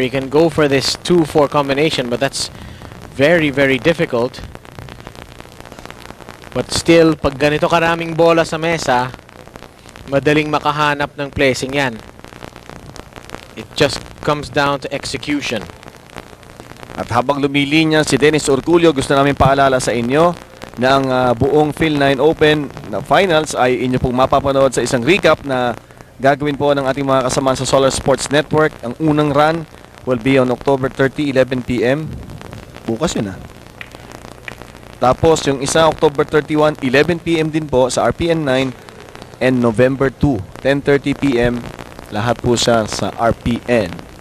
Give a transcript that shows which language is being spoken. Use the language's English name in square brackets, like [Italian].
[English] You can go for this 2-4 combination, but that's very, very difficult. [Filipino] But still, pag ganito karaming bola sa mesa, madaling makahanap ng placing yan. [English] It just comes down to execution. [Filipino] At habang lumilinya si Dennis Orcullo, gusto namin paalala sa inyo na ang buong Phil 9 Open na finals ay inyo pong mapapanood sa isang recap na gagawin po ng ating mga kasama sa Solar Sports Network. Ang unang run [English] will be on October 30, 11 p.m. [Filipino] Bukas yun Tapos yung isa October 31, 11 p.m. din po sa RPN 9, [English] and November 2, 10:30 p.m. [Filipino] Lahat po siya sa RPN.